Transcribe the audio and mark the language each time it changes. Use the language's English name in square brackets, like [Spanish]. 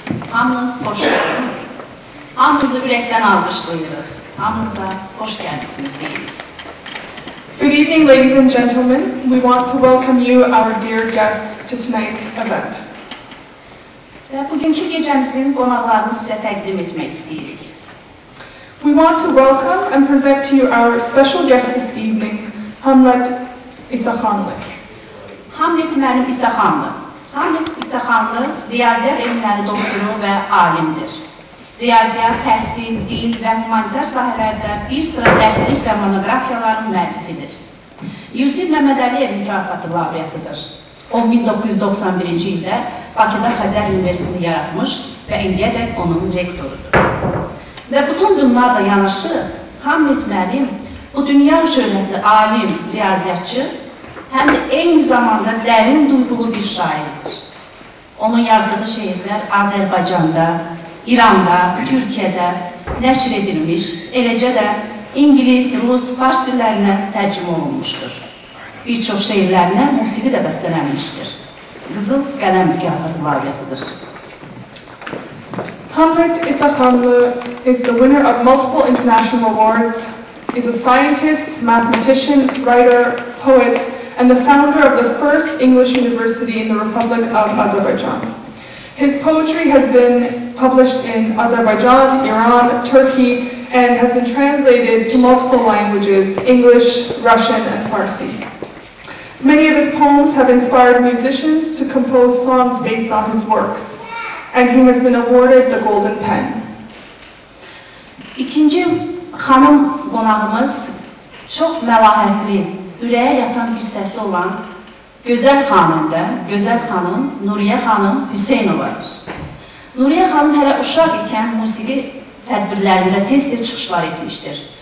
[Azerbaijani] Hamınızı ürəkdən alqışlayırıq. Hamınıza xoş gəldiniz deyirik. [English] Good evening, ladies and gentlemen. We want to welcome you, our dear guests, to tonight's event. [Azerbaijani] Və bugünkü gecəmizin qonaqlarını sizə təqdim etmək istəyirik. [English] We want to welcome and present to you our special guest this evening, Hamlet Isakhanli. [Azerbaijani] Hamlet mənim İsakhanlı. Hamlet İsakhanlı riyaziyyat elmləri doktoru və alimdir. Riyaziyyat, təhsil, dil və humanitar sahələrdə bir sıra dərslik və monografiyaların müəllifidir. Yusif Məmmədəliyev mükafatı laureatıdır. O 1991-ci ildə Bakıda Xəzər Universitetini yaratmış və indiyədək onun rektorudur. Və bütün bunlarla yanaşı, Hamlet müəllim bu dünya şöhrətli alim, riyaziyyatçı, həm də eyni zamanda dərin duyğulu bir şairdir. Onun yazdığı şeirlər Azərbaycanda, İranda, Türkiyədə nəşr edilmiş, eləcə də İngilis, Rus, Fars dillərinə tərcümə olunmuşdur. Bir çox şeirlərinə musiqi də bəstələnmişdir. Qızıl Qələm mükafatı laureatıdır. [English] Hamlet Isakhanli is the winner of multiple international awards, is a scientist, mathematician, writer, poet, and the founder of the first English university in the Republic of Azerbaijan. His poetry has been published in Azerbaijan, Iran, Turkey, and has been translated to multiple languages, English, Russian, and Farsi. Many of his poems have inspired musicians to compose songs based on his works, and he has been awarded the Golden Pen. [Azerbaijani] İkinci xanım qonağımız çox məlahətli, ürəyə yatan bir səsi olan gözəl xanım Nuriye xanım Hüseynovadır. Nuriye xanım hələ uşaq ikən musiqi tədbirlərində tez-tez çıxışlar etmişdir.